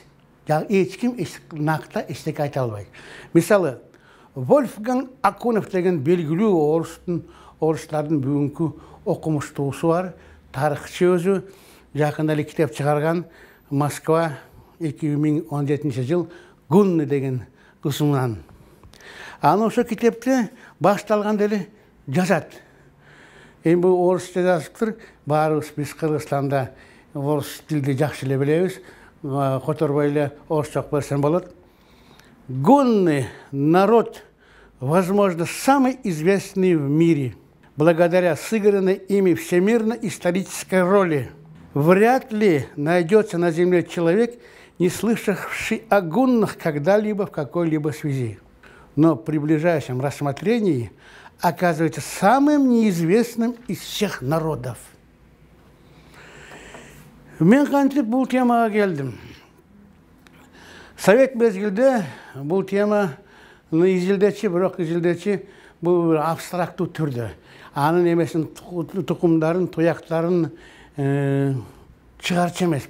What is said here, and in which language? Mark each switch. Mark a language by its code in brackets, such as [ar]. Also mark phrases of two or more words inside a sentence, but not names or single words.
[ky] Эч ким накта эчтеке айта албайт. Мисалы, Вольфганг Акунов деген белгилүү орустардын бүгүнкү окумуштуусу бар, тарыхчы өзү, жакында эле китеп чыгарган, Москва 2017 жыл Гунны деген ысымынан. Аны ошо китепте башталганда эле жазат. Эми бул орусча жазыптыр, баарыбыз биз Кыргызстанда орус тилди жакшы эле билебиз, которбой эле орусча окуп берсем болот. [ru] Гунны – народ, возможно, самый известный в мире, благодаря сыгранной ими всемирно-исторической роли. Вряд ли найдется на земле человек, не слышавший о гуннах когда-либо в какой-либо связи. Но при ближайшем рассмотрении оказывается самым неизвестным из всех народов. [ky] Мен кантип бул темага келдим. Совет мезгилде бул тема изилдечи, бирок изилдечи бул абстрактуу түрдө. Анын эмесин тукумдарын, тояктарын чыгарчу эмес.